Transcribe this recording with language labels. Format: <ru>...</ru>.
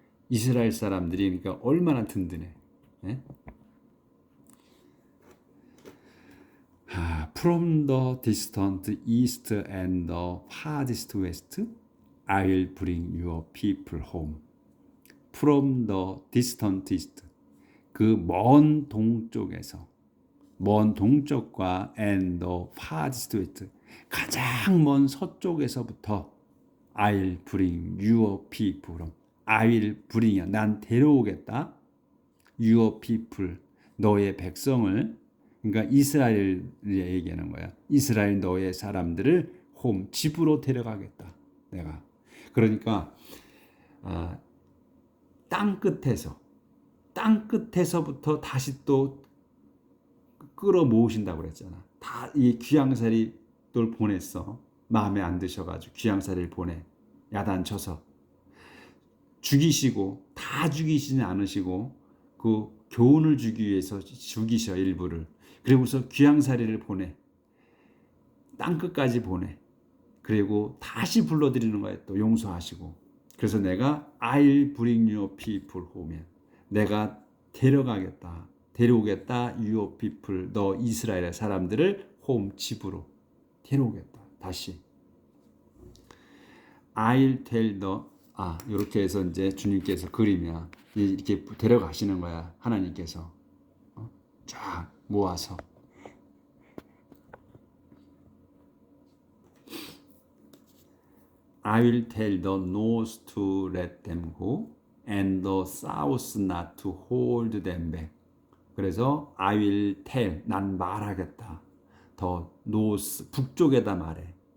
<ko>이스라엘 사람들이 그러니까 얼마나 든든해.</ko> <en>From the distant east and the farthest west, I will bring your people home. From the distant east,</en> <ko>그 먼 동쪽에서, 먼 동쪽과</ko> <en>and the farthest west,</en> <ko>가장 먼 서쪽에서부터</ko> <en>I'll bring your people home. I will bring,</en> <ko>난 데려오겠다.</ko> <en>Your people,</en> <ko>너의 백성을, 그러니까 이스라엘을 얘기하는 거야. 이스라엘 너의 사람들을 홈, 집으로 데려가겠다. 내가. 그러니까 땅 끝에서부터 다시 또 끌어모으신다고 그랬잖아. 다 이 귀양살이들 보냈어. 마음에 안 드셔가지고 귀양살이를 야단쳐서 죽이시고, 다 죽이시지 않으시고 그 교훈을 주기 위해서 죽이셔, 일부를. 그리고서 귀양살이를 땅 끝까지 그리고 다시 불러들이는 거예요. 또 용서하시고. 그래서 내가</ko> <en>I'll bring your people home.</en> <ko>내가 데려오겠다.</ko> <en>your people,</en> <ko>너 이스라엘의 사람들을 home, 집으로 데려오겠다. 다시.</ko> <en>I'll tell</en> <ko>이렇게 해서 이제 주님께서 그림이야. 이렇게 데려가시는 거야. 하나님께서. 쫙 모아서.</ko> <en>I will tell the north to let them go and the south not to hold them back.</en> <ko>그래서</ko> <en>I will tell,</en> <ko>난 말하겠다. 더 north, 북쪽에다 말해.</ko>